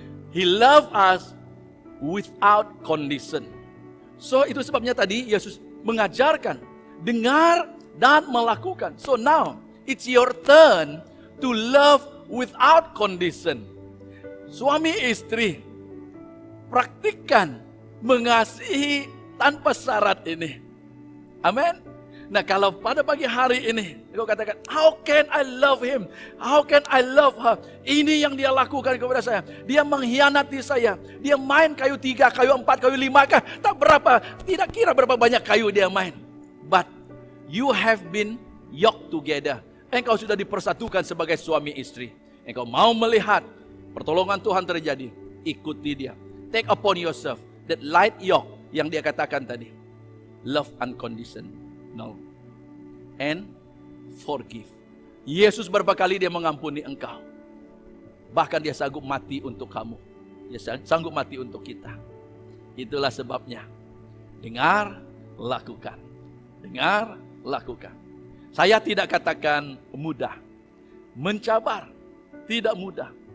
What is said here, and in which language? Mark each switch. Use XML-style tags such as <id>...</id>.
<en>He love us without condition.</en> <ms>So itu sebabnya tadi Yesus mengajarkan, dengar dan melakukan.</ms> <en>So now it's your turn to love without condition.</en> <ms>Suami istri, praktikkan mengasihi tanpa syarat ini. Amin. Nah, kalau pada pagi hari ini kau katakan,</ms> <en>how can I love him? How can I love her?</en> <ms>Ini yang dia lakukan kepada saya. Dia mengkhianati saya. Dia main kayu 3, kayu 4, kayu 5 kah? Tak berapa, tidak kira berapa banyak kayu dia main.</ms> <en>But you have been yoked together.</en> <ms>Engkau sudah dipersatukan sebagai suami istri. Engkau mau melihat pertolongan Tuhan terjadi, ikuti dia.</ms> <en>Take upon yourself that light yoke</en> <ms>yang dia katakan tadi.</ms> <en>Love unconditional and forgive.</en> <ms>Yesus berapa kali dia mengampuni engkau. Bahkan dia sanggup mati untuk kamu. Dia sanggup mati untuk kita. Itulah sebabnya. Dengar, lakukan. Dengar, lakukan. Saya tidak katakan mudah. Mencabar, tidak mudah.</ms>